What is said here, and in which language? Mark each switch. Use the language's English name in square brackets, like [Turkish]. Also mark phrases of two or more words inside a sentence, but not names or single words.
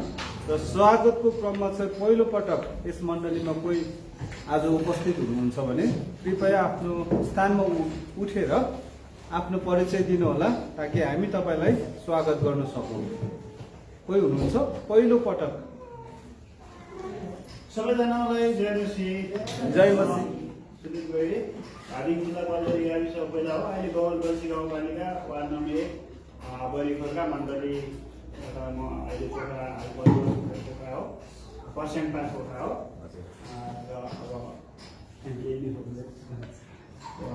[Nepali] र स्वागतको क्रममा चाहिँ पहिलो पटक यस मण्डलीमा कोही आज उपस्थित हुनुहुन्छ भने कृपया आफ्नो स्थानमा उठेर आफ्नो परिचय दिनुहोला, ताकि हामी तपाईँलाई स्वागत गर्न सकौँ। कोही हुनुहुन्छ पहिलो पटक? सबैजनालाई जय मसीह। जय मसीह। सुनिल गैरे, धादिङ जिल्ला बजारी गाविस पहिला हो। अहिले गौलबल्सी गाउँपालिका वार्ड नम्बर 1 बरीखोरका मण्डली म अहिले पोखरा हो, पर्स्याङ 5 पोखरा हो। र अब